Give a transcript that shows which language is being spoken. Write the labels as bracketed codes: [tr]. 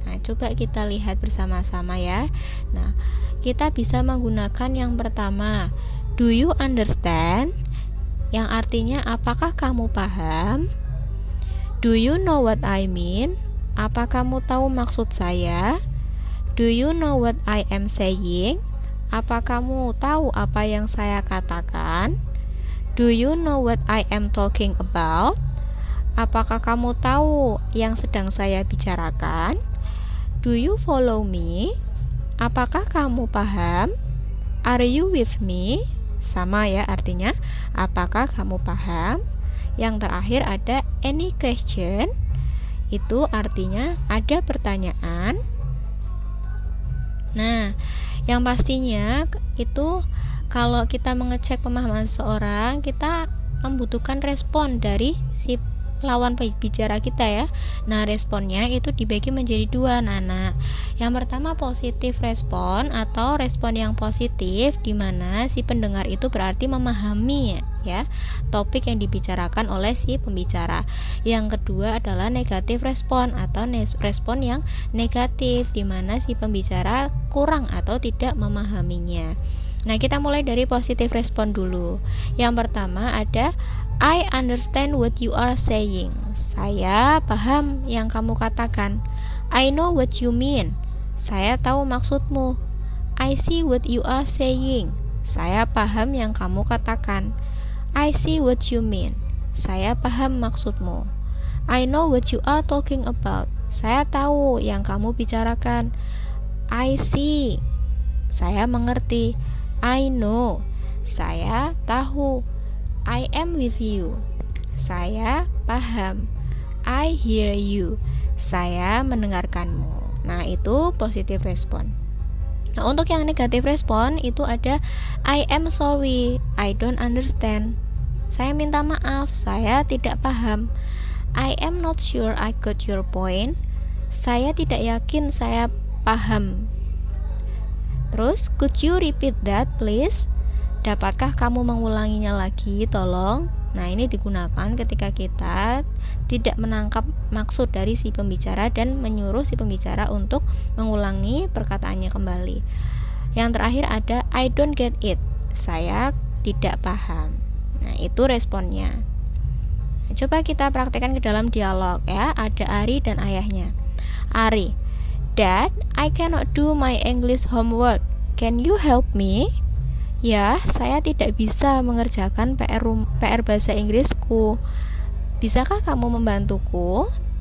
[id] Nah, coba kita lihat bersama-sama ya. Nah, kita bisa menggunakan yang pertama, [en] do you understand? [id] Yang artinya apakah kamu paham? [en] Do you know what I mean? [id] Apa kamu tahu maksud saya? [en] Do you know what I am saying? [id] Apa kamu tahu apa yang saya katakan? [en] Do you know what I am talking about? [id] Apakah kamu tahu yang sedang saya bicarakan? [en] Do you follow me? [id] Apakah kamu paham? [en] Are you with me? [id] Sama ya artinya, apakah kamu paham? Yang terakhir ada [en] any question. [id] Itu artinya ada pertanyaan. Nah, yang pastinya itu kalau kita mengecek pemahaman seseorang, kita membutuhkan respon dari si lawan bicara kita ya. Nah, responnya itu dibagi menjadi dua, Nana. Yang pertama positif respon atau respon yang positif, di mana si pendengar itu berarti memahami ya topik yang dibicarakan oleh si pembicara. Yang kedua adalah negatif respon atau respon yang negatif, di mana si pembicara kurang atau tidak memahaminya. Nah, kita mulai dari positif respon dulu. Yang pertama ada [en] I understand what you are saying. [id] Saya paham yang kamu katakan. [en] I know what you mean. [id] Saya tahu maksudmu. [en] I see what you are saying. [id] Saya paham yang kamu katakan. [en] I see what you mean. [id] Saya paham maksudmu. [en] I know what you are talking about. [id] Saya tahu yang kamu bicarakan. [en] I see. [id] Saya mengerti. [en] I know. [id] Saya tahu. [en] I am with you. [id] Saya paham. [en] I hear you. [id] Saya mendengarkanmu. Nah, itu positif respon. Nah, untuk yang negatif respon itu ada [en] I am sorry, I don't understand. [id] Saya minta maaf, saya tidak paham. [en] I am not sure I got your point. [id] Saya tidak yakin saya paham. [en] Terus, could you repeat that please? [id] Dapatkah kamu mengulanginya lagi, tolong? Nah, ini digunakan ketika kita tidak menangkap maksud dari si pembicara dan menyuruh si pembicara untuk mengulangi perkataannya kembali. Yang terakhir ada [en] I don't get it. [id] Saya tidak paham. Nah, itu responnya. Nah, coba kita praktekkan ke dalam dialog ya. Ada Ari dan ayahnya. [en] Ari, Dad, I cannot do my English homework. Can you help me? [id] Ya, saya tidak bisa mengerjakan PR bahasa Inggrisku. Bisakah kamu membantuku?